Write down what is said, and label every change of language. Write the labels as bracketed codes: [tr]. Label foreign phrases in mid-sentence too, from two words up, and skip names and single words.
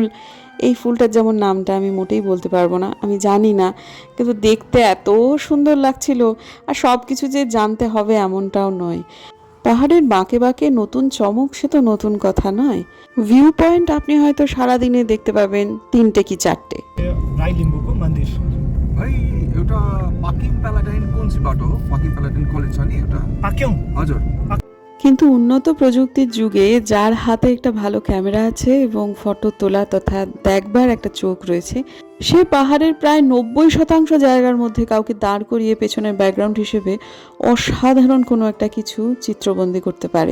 [bn] এই ফুলটার যেমন নামটা আমি মোটেই বলতে পারবো না, আমি জানি না, কিন্তু দেখতে এত সুন্দর লাগছিল। আর সব কিছু যে জানতে হবে এমনটাও নয়। পাহাড়ের বাঁকে বাঁকে নতুন চমক, সে তো নতুন কথা নয়। [en] view point [bn] আপনি হয়তো সারাদিনে দেখতে পাবেন 3টে কি 4টে। [ne] राई लिम्बूको मन्दिर भाइ एउटा पाकिम प्यालाडाइन कोन्सी बाटो हो? पाकिम प्यालाडाइन कलेज छ नि एउटा, पाक्यौँ हजुर। [bn] কিন্তু উন্নত প্রযুক্তির যুগে যার হাতে একটা ভালো ক্যামেরা আছে এবং ফটো তোলা তথা দেখবার একটা চোখ রয়েছে, সে পাহাড়ের প্রায় 90% জায়গার মধ্যে কাউকে দাঁড় করিয়ে পেছনের ব্যাকগ্রাউন্ড হিসেবে অসাধারণ কোনো একটা কিছু চিত্রবন্দি করতে পারে।